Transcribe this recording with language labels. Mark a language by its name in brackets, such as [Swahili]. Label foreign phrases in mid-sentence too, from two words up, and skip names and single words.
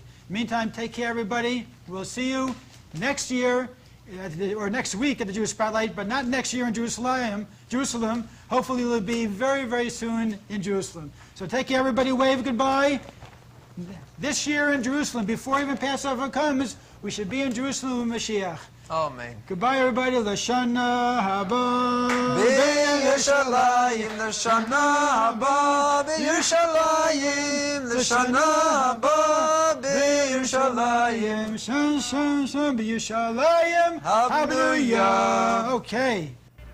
[English] Meantime, take care, everybody. We'll see you next year, or next week at the Jewish Spotlight, but not next year in Jerusalem. Hopefully it'll be very, very soon in Jerusalem. So take care, everybody. Wave goodbye. This year in Jerusalem, before even Passover comes, we should be in Jerusalem with Mashiach. Amen. Goodbye, everybody. [Hebrew] לשנה הבאה. בירושלים לשנה הבאה. בירושלים לשנה הבאה. B'Yerushalayim. Shan, shan, shan. B'Yerushalayim. Hallelujah. Okay.